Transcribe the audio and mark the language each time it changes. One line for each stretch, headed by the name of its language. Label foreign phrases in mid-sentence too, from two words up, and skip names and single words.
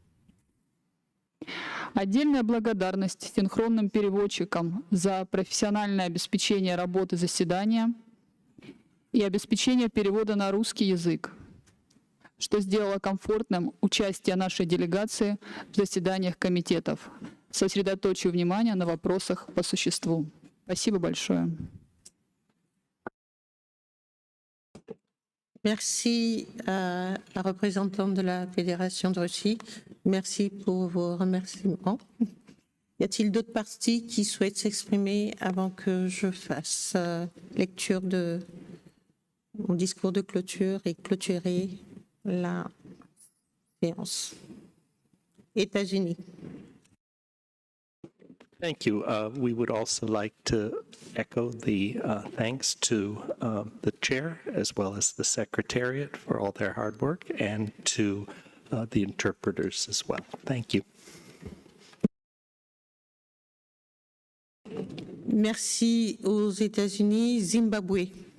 Russian: Отдельная благодарность синхронным переводчикам за профессиональное обеспечение работы заседания и обеспечение перевода на русский язык, что сделало комфортным участие нашей делегации в заседаниях комитетов. Сосредоточу внимание на вопросах по существу. Спасибо большое.
French: Merci à la représentante de la Fédération de Russie. Merci pour vos remerciements. Y a-t-il d'autres parties qui souhaitent s'exprimer avant que je fasse lecture de mon discours de clôture et clôturer la séance? États-Unis.
English: Thank you. We would also like to echo the thanks to the chair as well as the secretariat for all their hard work and to the interpreters as well. Thank you.
French: Merci aux États-Unis. Zimbabwe.